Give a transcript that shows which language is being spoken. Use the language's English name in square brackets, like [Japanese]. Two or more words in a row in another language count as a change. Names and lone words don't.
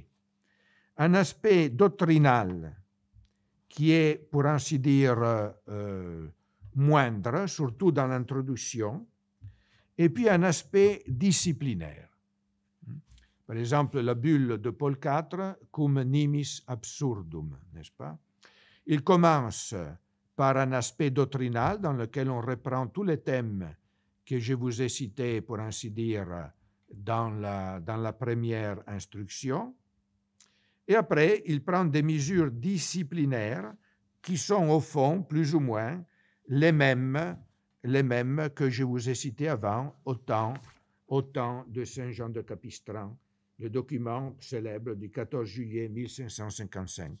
[French] Un aspect doctrinal qui est, pour ainsi dire, moindre, surtout dans l'introduction, et puis un aspect disciplinaire. Par exemple, la bulle de Paul IV, [Latin] cum nimis absurdum, [French] n'est-ce pas? Il commence par un aspect doctrinal dans lequel on reprend tous les thèmes que je vous ai cités, pour ainsi dire, dans la première instruction. Et après, il prend des mesures disciplinaires qui sont au fond, plus ou moins, les mêmes que je vous ai cités avant, au temps de Saint Jean de Capistran, le document célèbre du 14 juillet 1555.